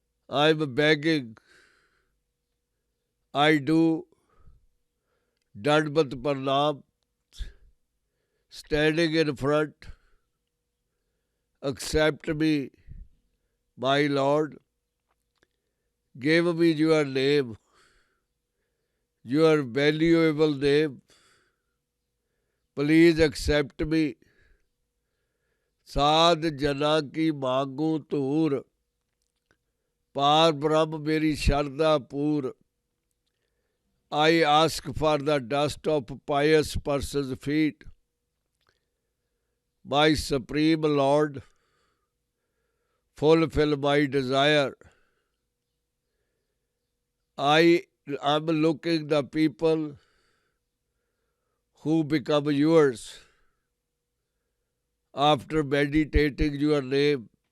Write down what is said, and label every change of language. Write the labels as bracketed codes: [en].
[en] I am begging. I do Dandvat Pranam, standing in front. Accept me, my Lord. Give me your name, your valuable name. Please accept me. [pa] साध जना की मांगू धूर, पार ब्रह्म मेरी शरदा पूर। [en] I ask for the dust of pious persons' feet. My Supreme Lord, fulfill my desire. I am looking the people who become yours after meditating your name.